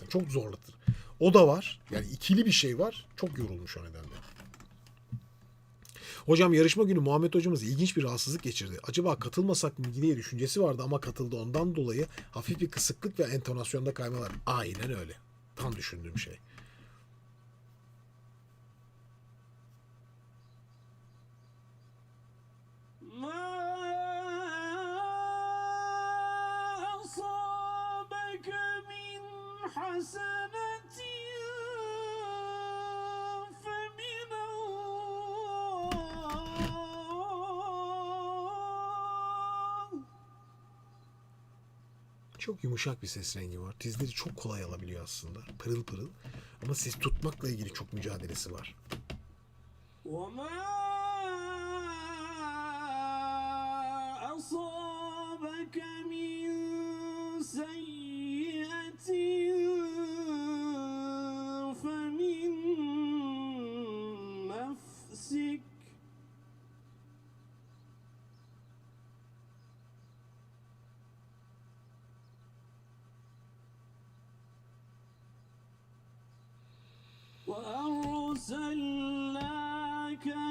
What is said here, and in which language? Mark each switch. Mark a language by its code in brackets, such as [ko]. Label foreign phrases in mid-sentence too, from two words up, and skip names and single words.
[tr] Çok zorlatır. O da var. Yani ikili bir şey var. Çok yorulmuş o nedenle. Hocam yarışma günü Muhammed hocamız ilginç bir rahatsızlık geçirdi. Acaba katılmasak mı diye düşüncesi vardı ama katıldı. Ondan dolayı hafif bir kısıklık ve entonasyonda kaymalar. Aynen öyle. Tam düşündüğüm şey. [ar] حسنة فمن الله. [tr] Çok yumuşak bir ses rengi var. Tizleri çok kolay alabiliyor aslında. Pırıl pırıl. Ama ses tutmakla ilgili çok mücadelesi var. [ar] وما أصابك من سيئة فمن نفسك وأرسلناك